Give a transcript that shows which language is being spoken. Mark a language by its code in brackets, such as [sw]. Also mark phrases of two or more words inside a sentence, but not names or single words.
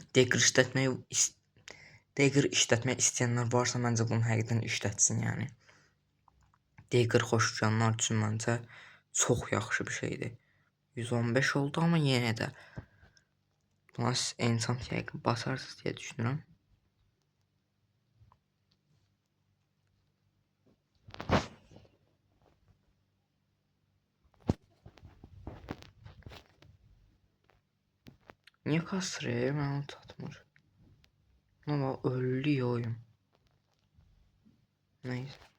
[az] Dagger işlətmək istəyənlər varsa məncə bunu həqiqətən işlətsin yəni. Dagger xoşlayanlar üçün məncə çox yaxşı bir şeydir. 115 oldu amma yenə də buna enchant yəqin basarsınız deyə düşünürəm. [tr] Niye kasırıyor? Ben onu tatmır. Ama ölüyor oyun. Neyse.